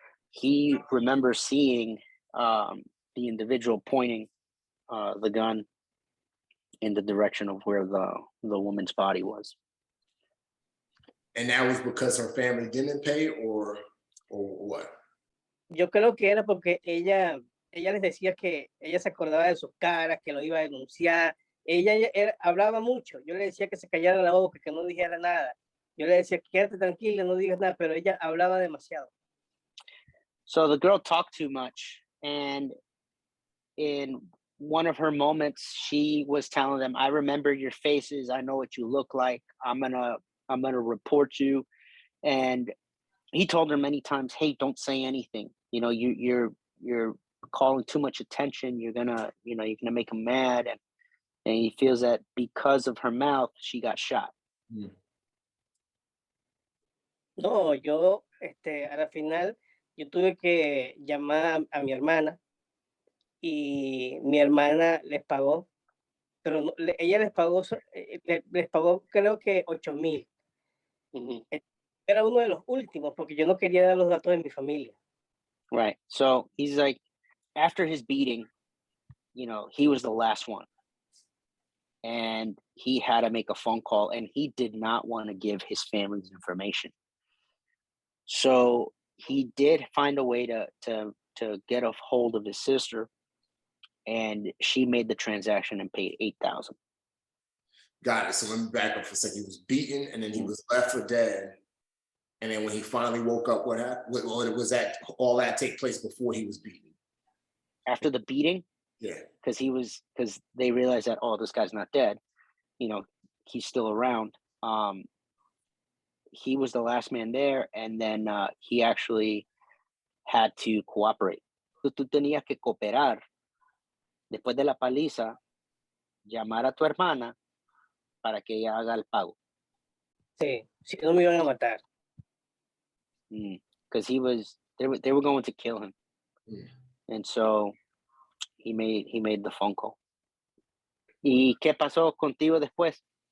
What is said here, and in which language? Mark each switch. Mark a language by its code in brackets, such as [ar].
[en] He remembers seeing the individual pointing the gun in the direction of where the woman's body was. And that was because her family didn't pay, or what? [es] Yo creo que era porque ella les decía que ella se acordaba de sus caras, que lo iba a denunciar. Ella hablaba mucho. Yo le decía que se callara la boca, que no dijera nada. Yo le decía, quédate tranquila, no digas nada, pero ella hablaba demasiado. [en] So the girl talked too much, and in one of her moments, she was telling them, I remember your faces, I know what you look like, I'm gonna report you. And he told her many times, hey, don't say anything, you know, you're calling too much attention, you're gonna make him mad, and he feels that because of her mouth she got shot. [es] No, yo a la final yo tuve que llamar a mi hermana, y mi hermana les pagó, pero no, ella les pagó creo que 8,000. Era uno de los últimos porque yo no quería dar los datos de mi familia. [en] Right. So he's like, after his beating, you know, he was the last one, and he had to make a phone call, and he did not want to give his family's information. So he did find a way to get a hold of his sister, and she made the transaction and paid $8,000. Got it. So let me back up for a second. He was beaten, and then he was left for dead. And then when he finally woke up, what happened? Was that all that take place before he was beaten? After the beating? Yeah. Because they realized that, oh, this guy's not dead. You know, he's still around. He was the last man there, and then he actually had to cooperate. [es] Tú tenías que cooperar. Después de la paliza, llamar a tu hermana para que ella haga el pago. Sí, si no me iban a matar. [en] Because they were going to kill him. And so he made the phone call. [es] ¿Y qué pasó contigo después?